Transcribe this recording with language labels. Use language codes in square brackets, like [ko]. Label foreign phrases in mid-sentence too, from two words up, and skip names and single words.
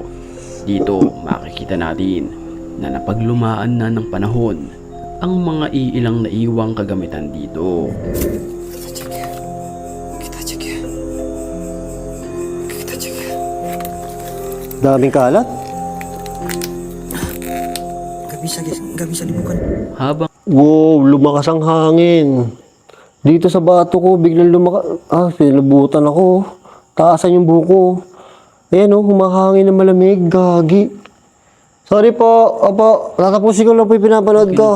[tl] Dito makikita natin na napaglumaan na ng panahon ang mga iilang naiwang kagamitan dito. Daming kalat. [id] Gak bisa dibuka. [tl] Habang Wow, lumakas ang hangin. Dito sa bato ko, biglang lumakas. Pinabutan ako. Taasan yung buko. Ayan oh, humahangin na malamig. Gagi. Sorry po. Opo, tatapusin ko lang po yung pinapanood ko.